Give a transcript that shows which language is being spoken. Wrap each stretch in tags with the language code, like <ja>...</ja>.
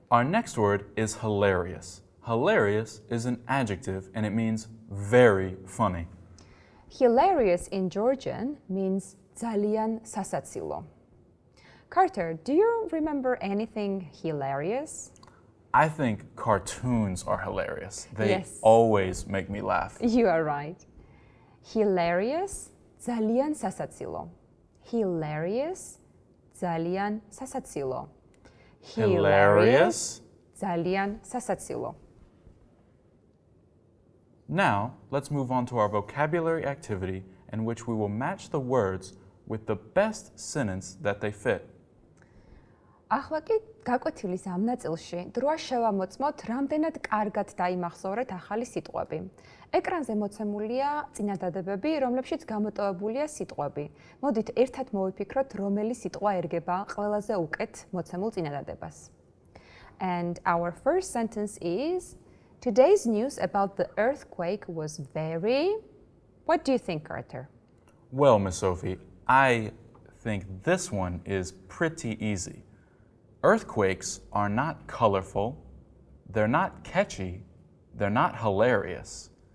<en>Our next word is hilarious. Hilarious is an adjective and it means very funny. Hilarious in Georgian means</en> <ka>ძალიან სასაცილო.</ka> <en>Carter, do you remember anything hilarious? I think cartoons are hilarious. They Yes. always make me laugh. You are right.</en> <ka>Hilarious, ძალიან სასაცილო. Hilarious, ძალიან სასაცილო.</ka> <en>Hilarious.</en> <ka>ძალიან სასაცილო.</ka> <en>Now, let's move on to our vocabulary activity in which we will match the words with the best sentence that they fit.</en> <ka>ახლა კი გაკვეთილის ამ ნაწილში დროა შევამოწმოთ, რამდენად კარგად დაიმახსოვრეთ ახალი სიტყვები. ეკრანზე მოცემულია წინადადებები, რომლებშიც გამოტოვებულია სიტყვები. მოდით ერთად მოვიფიქროთ, რომელი სიტყვა ერგება ყველაზე უკეთ მოცემულ წინადადებას.</ka> <en>And our first sentence is, today's news about the earthquake was very... What do you think, Carter? Well, Miss Sophie, I think this one is pretty easy. Earthquakes are not colorful, they're not catchy, they're not hilarious.</en>